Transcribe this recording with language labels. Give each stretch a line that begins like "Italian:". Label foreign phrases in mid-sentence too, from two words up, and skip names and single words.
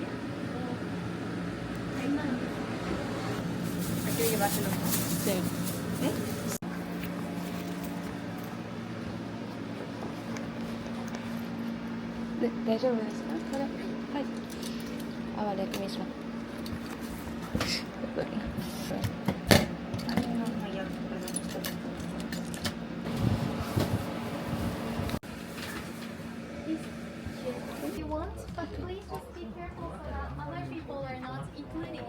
Spanish: Hay que llevárselo. Sí.
Japanese: 大丈夫ですか？これ。はい。
Spanish: あ、vale, aquí mismo.
English: If you want, but please just be careful so that other people are not including it.